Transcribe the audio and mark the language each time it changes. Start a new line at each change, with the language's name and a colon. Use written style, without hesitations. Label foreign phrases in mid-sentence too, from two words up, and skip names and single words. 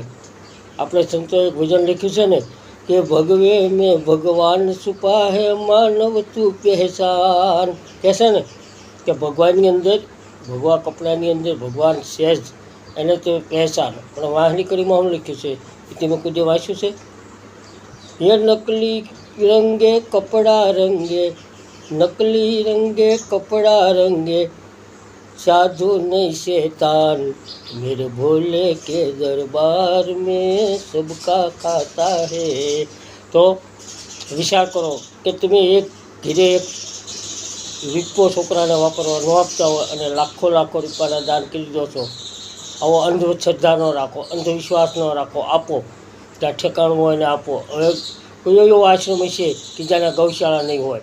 Gujarati: આપણે સંતોએ એક ભજન લખ્યું છે ને કે
Hindi: भगवे में भगवान छुपा है मानव तू पहचान.
Gujarati: કહેશે ને કે ભગવાનની અંદર, ભગવા કપડાની અંદર ભગવાન છે જ, એને તો પહેચાન. પણ વાહની કરીમાં હું લખ્યું છે એ તમે કોઈ વાંચ્યું છે?
Hindi: ये नकली रंगे कपड़ा रंगे, नकली रंगे कपड़ा रंगे, साधु नहीं शैतान, मेरे भोले के दरबार में सबका खाता है.
Gujarati: तो વિચાર કરો કે તમે એક ઘીરે એક વિપો છોકરાને વાપરવા ન આપતા હોય અને લાખો લાખો રૂપિયાના દાન કરી દો છો. આવો અંધશ્રદ્ધા ન રાખો, અંધવિશ્વાસ ન રાખો, આપો ત્યાં ઠેકાણું હોય ને આપો. હવે કોઈ એવો આશ્રમ હશે કે જ્યાં ગૌશાળા નહીં હોય.